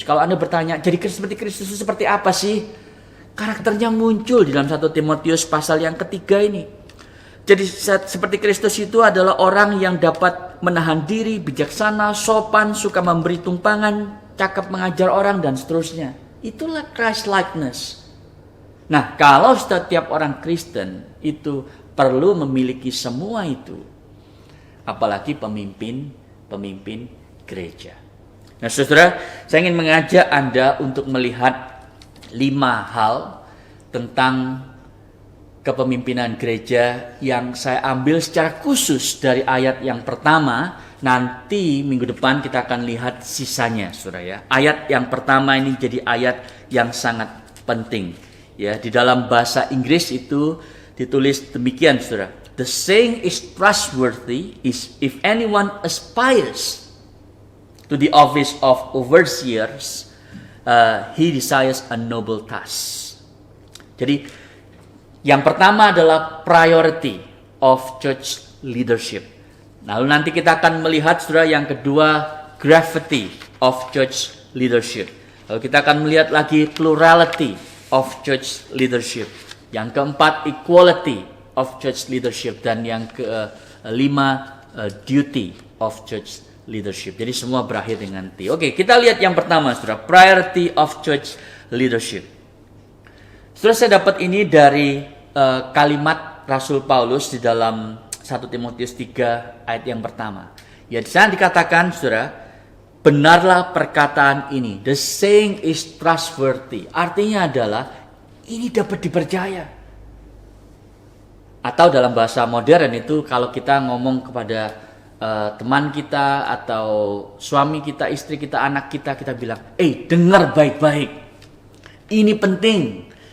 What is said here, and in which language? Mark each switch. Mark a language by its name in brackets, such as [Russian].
[Indonesian] Kalau Anda bertanya, jadi seperti Kristus itu seperti apa sih? Karakternya muncul di dalam 1 Timotius pasal yang ketiga ini. Jadi seperti Kristus itu adalah orang yang dapat menahan diri, bijaksana, sopan, suka memberi tumpangan, cakap mengajar orang, dan seterusnya. Itulah Christ-likeness. Nah, kalau setiap orang Kristen itu perlu memiliki semua itu, apalagi pemimpin gereja. Nah, saudara, saya ingin mengajak Anda untuk melihat 5 hal tentang kepemimpinan gereja yang saya ambil secara khusus dari ayat yang pertama. Nanti minggu depan kita akan lihat sisanya, saudara ya. Ayat yang pertama ini jadi ayat yang sangat penting. Ya, di dalam bahasa Inggris itu ditulis demikian, saudara. [English] The saying is trustworthy is if anyone aspires to the office of overseers, he desires a noble task. [Indonesian] Jadi, yang pertama adalah [English] priority of church leadership. [Indonesian] Lalu nanti kita akan melihat, saudara, yang kedua, [English] gravity of church leadership. [Indonesian] Lalu kita akan melihat lagi plurality of church leadership. Yang keempat, equality of church leadership. Dan yang kelima, duty of church leadership. Jadi semua berakhir dengan T. Oke, kita lihat yang pertama, saudara, priority of church leadership. Saudara, saya dapat ini dari kalimat Rasul Paulus di dalam 1 Timotius 3 ayat yang pertama. Ya, di sana dikatakan, saudara, benarlah perkataan ini. [English] The saying is trustworthy. [Indonesian] Artinya adalah ini dapat dipercaya. Atau dalam bahasa modern itu kalau kita ngomong kepada teman kita atau suami kita, istri kita, anak kita, kita bilang, dengar baik-baik. Ini penting.